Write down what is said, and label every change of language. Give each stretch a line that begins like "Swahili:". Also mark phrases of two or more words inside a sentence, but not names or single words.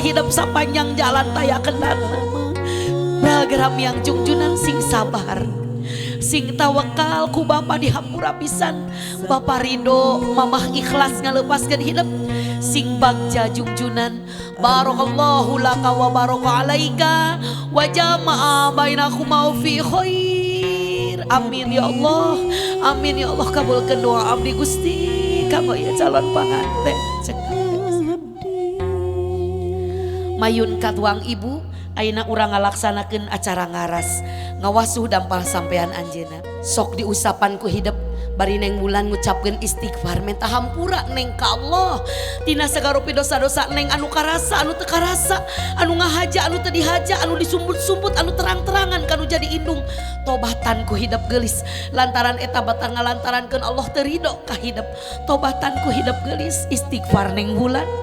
Sundanese: hidup sapanjang jalan taya kendana balgeram yang jungjunan sing sabar sing tawakal ku bapa di hampura pisan Bapak Ridho mamah ikhlas ngalepaskeun hidup sing bagja jungjunan
Arabic: بارك الله لك وبارك عليك وجمع بينكما في خير آمين يا الله آمين يا الله
Sundanese: kabulkeun doa abdi Gusti kamu ya calon panganten mayun katuang ibu ayeuna urang ngalaksanakeun acara ngaras ngawasuh dampal sampean anjeunna sok diusapan ku hidup bari Neng Wulan ngucapkeun istighfar minta hampura Neng ka Allah tina sagarupi dosa-dosa Neng anu karasa anu teu karasa anu ngahaja anu teu dihaja anu disumput-sumput anu terang-terangan kanu jadi indung tobatan ku hidup geulis lantaran eta batang ngalantarankeun Allah teu ridho ka hidup tobatan ku hidup geulis istighfar Neng Wulan.